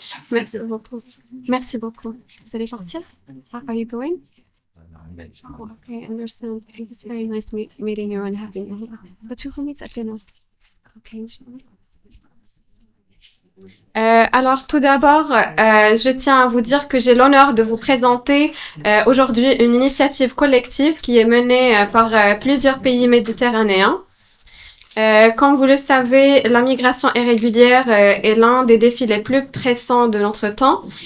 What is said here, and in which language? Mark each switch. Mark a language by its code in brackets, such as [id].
[fr] Merci beaucoup. Merci beaucoup. Vous allez sortir? [en] Are you going? Oh, okay, I understand. It was very nice meeting you and having you. But who meets at dinner? Okay, sure. [fr] Alors tout d'abord, je tiens à vous dire que j'ai l'honneur de vous présenter aujourd'hui une initiative collective qui est menée par plusieurs pays méditerranéens. Comme vous le savez, la migration irrégulière est l'un des défis les plus pressants de notre temps.